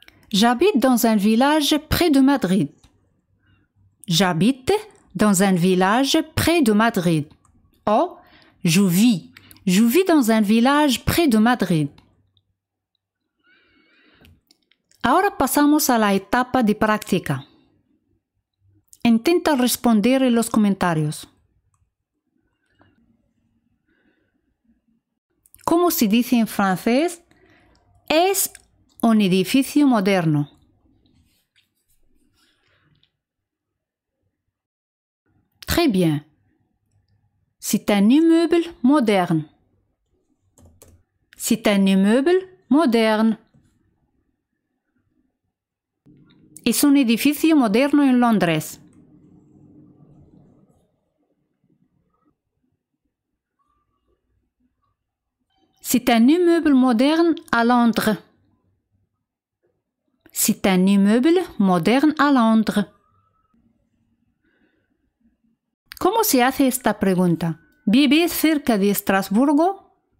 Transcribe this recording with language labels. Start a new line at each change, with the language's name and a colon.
French: J'habite dans un village près de Madrid. J'habite dans un village près de Madrid. O, je vis. Je vis dans un village près de Madrid.
Spanish: Ahora pasamos a la etapa de práctica. Intenta responder en los comentarios. ¿Cómo se dice en francés? Es un edificio moderno.
French: Très bien. C'est un immeuble moderne. C'est un immeuble moderne.
Spanish: Es un edificio moderno en Londres.
French: C'est un immeuble moderne à Londres. C'est un immeuble moderne à Londres.
Spanish: ¿Cómo se hace esta pregunta? ¿Vives cerca de Estrasburgo?